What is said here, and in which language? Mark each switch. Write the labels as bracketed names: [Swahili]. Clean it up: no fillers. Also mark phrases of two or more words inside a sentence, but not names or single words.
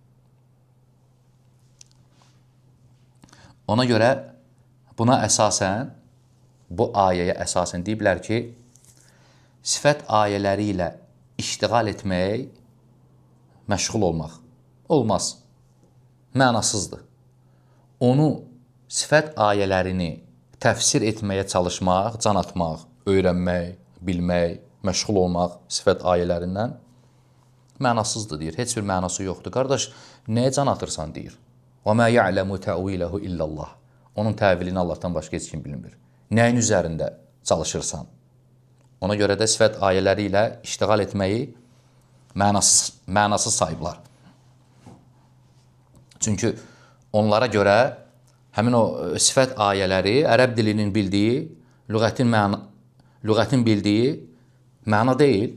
[Azerbaijani] Ona görə buna əsasən, bu ayəyə əsasən deyiblər ki, sifət ayələri ilə iştiqal etmək, məşğul olmaq olmaz, mənasızdır. Onu, sifət ayələrini təfsir etməyə çalışmaq, can atmaq, öyrənmək, bilmək, məşğul olmaq sifət ayələrindən mənasızdır, deyir. Heç bir mənası yoxdur. Qardaş, nəyə can atırsan, deyir. [Arabic] وَمَا يَعْلَمُ تَأْوِيلَهُ إِلَّا اللّٰهِ. [Azerbaijani] Onun təvilini Allahdan başqa heç kim bilmir. Nəyin üzərində çalışırsan? Ona görə də sifət ayələri ilə iştiqal etməyi mənasız sayıblar. Çünki onlara görə həmin o sifət ayələri ərəb dilinin bildiyi, lüğətin bildiyi məna deyil.